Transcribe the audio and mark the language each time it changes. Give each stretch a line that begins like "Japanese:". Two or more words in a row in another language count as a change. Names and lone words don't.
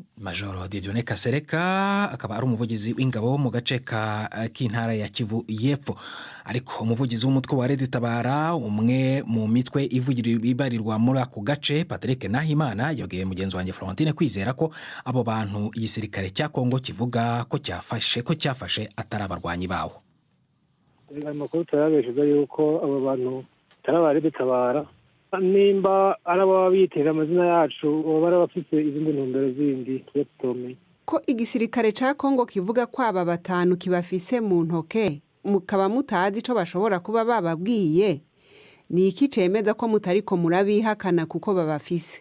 Kinyarwanda: Majoro Dieudonné Kasereka akaba ari umuvugizi w'ingabo mu gace k'intara ya Kivu y'Epfo. Ariko umuvugizi w'umutwe wa Red Tabara, umwe mu mitwe ibarirwa muri ako gace, Patrick Nahimana, yabwiye mugenzi wanjye Florentine Kwizera ko abo bantu igisirikare cya Kongo kivuga ko cyafashe atari abarwanyi bawo.
Rundi: Amakuru turabeshuza yuko abo bantu atari Red Tabara, nimba araba biyitirira amazina yacu baba bafite izindi ntumbero zindi tutomeye. Ko igisirikare ca Kongo kivuga ko aba batanu kibafise mu ntoke, mukaba mutazi ico bashobora kuba bababwiye, ni iki cemeza ko mutariko murabihakana kuko babafise?